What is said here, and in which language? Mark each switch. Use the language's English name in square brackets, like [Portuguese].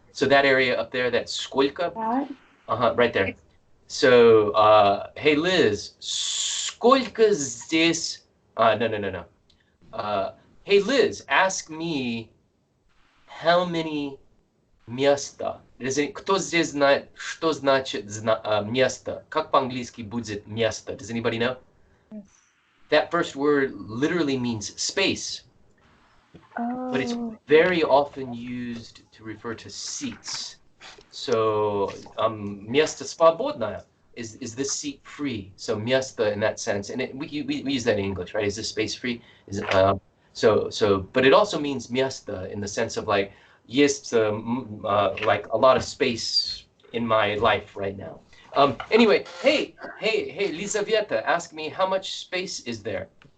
[English] So that area up there, that's сколько. Right there. So, hey Liz, [Russian] сколько здесь? [English] No. Hey Liz, ask me how many места. [Russian] Кто здесь знает, что значит место? Как по-английски будет место? [English] Does anybody know? That first word literally means space, but it's very often used to refer to seats. [Russian] So, место свободное. [English] Is this seat free? So, место in that sense, and we use that in English, right? Is this space free? Is it, but it also means место in the sense of like, есть like a lot of space in my life right now. Anyway, hey, Lizaveta, ask me how much space is there?